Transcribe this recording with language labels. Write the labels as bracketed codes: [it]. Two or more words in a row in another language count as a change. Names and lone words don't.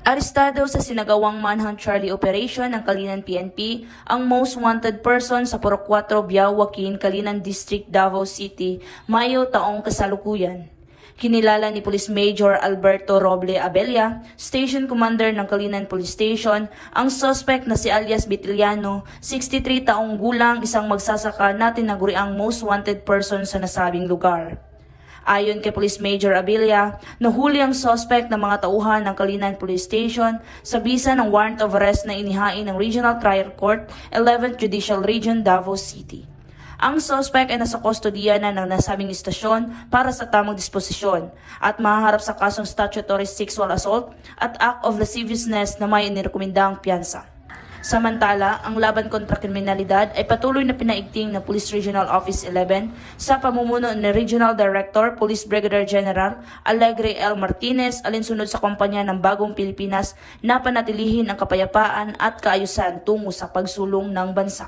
[tl] Arestado sa sinagawang Manhunt Charlie Operation ng Kalinan PNP ang [en] most wanted person [tl] sa Purok 4 Biao-Joaquin, Kalinan District, Davao City, Mayo taong kasalukuyan. Kinilala ni Police Major Alberto Roble Abella, Station Commander ng Kalinan Police Station, ang suspect na si alias Bitiliano, 63 taong gulang, isang magsasaka na tinaguriang [en] most wanted person [tl] sa nasabing lugar. Ayon kay Police Major Abella, nahuli ang suspect ng mga tauhan ng Kalinan Police Station sa bisa ng [en] warrant of arrest [tl] na inihain ng Regional Trial Court, 11th Judicial Region, Davao City. Ang suspect ay nasa kustodiya na ng nasabing istasyon para sa tamang disposisyon at mahaharap sa kasong [en] statutory sexual assault [tl] at [en] act of lasciviousness [tl] na may inirekomendang piyansa. Samantala, ang laban kontra kriminalidad ay patuloy na pinaigting ng Police Regional Office 11 sa pamumuno ni Regional Director, Police Brigadier General Alegre L. Martinez alinsunod sa kampanya ng Bagong Pilipinas na panatilihin ang kapayapaan at kaayusan tungo sa pagsulong ng bansa.